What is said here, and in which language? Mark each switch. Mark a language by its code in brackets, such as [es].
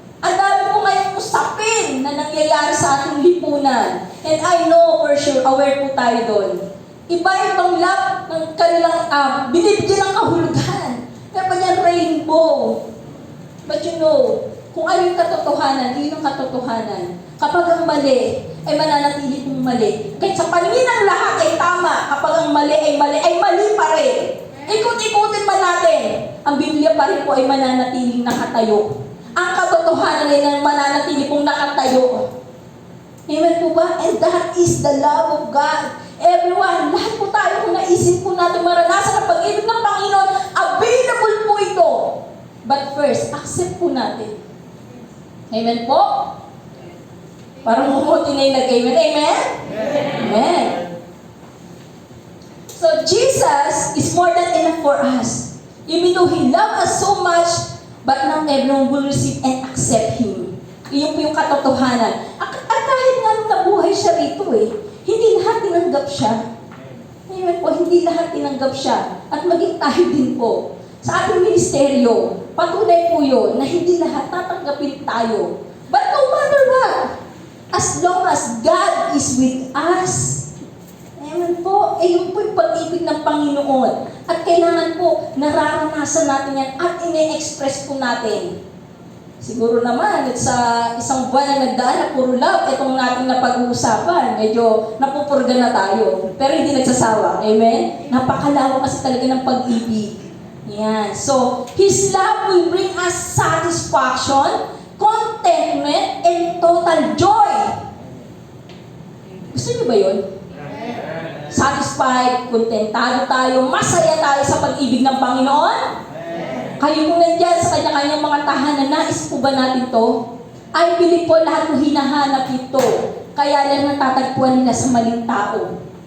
[tl] Ang dami po ngayong usapin na nangyayari sa ating lipunan. [en] And I know for sure, aware po tayo doon. [tl] Iba-ibang love ng kanilang binibigyan ng kahulugan. Kaya pa niyan rainbow. But you know, kung ano yung katotohanan, yun yung katotohanan. Kapag ang mali, ay mananatili kong mali. Kahit sa paningin ng lahat ay tama, kapag ang mali ay mali pa rin. Ikot-ikutin man natin, ang Biblia pa rin po ay mananatiling nakatayo. Ang katotohanan ay mananatili pong nakatayo. Amen po ba? [en] And that is the love of God. [tl] Everyone, lahat po tayo kung naisip po natin maranasan ang pag-ibig ng Panginoon, available po ito. But first, accept po natin. Amen po? Parang umuti na yung nag-amen. Amen? Amen. [en] So, Jesus is more than enough for us. Even though He loved us so much, but not everyone will receive and accept Him. [tl] Iyon po yung katotohanan. At kahit nga nung nabuhay siya rito hindi lahat tinanggap siya. Amen po, hindi lahat tinanggap siya. At maging tayo din po. Sa ating ministeryo, patunay po yun na hindi lahat tatanggapin tayo. [en] But no matter what, as long as God is with us, amen po, [tl] yun po yung pag-ibig ng Panginoon. At kailangan po, nararanasan natin yan at ine-express po natin. Siguro naman, sa isang buwan na nagdaan na puro love, itong nating napag-uusapan, medyo napupurga na tayo. Pero hindi nagsasawa. Amen? Napakalawak kasi talaga ng pag-ibig. Yan. [en] So, His love will bring us satisfaction, contentment, and total joy. [tl] Gusto niyo ba yun? Satisfied, kontentado tayo, masaya tayo sa pag-ibig ng Panginoon? Kayo kung nandyan sa kanya-kanyang mga tahanan, nais po ba natin to? I believe po lahat po hinahanap ito. Kaya lang natatagpuan nila sa maling tao.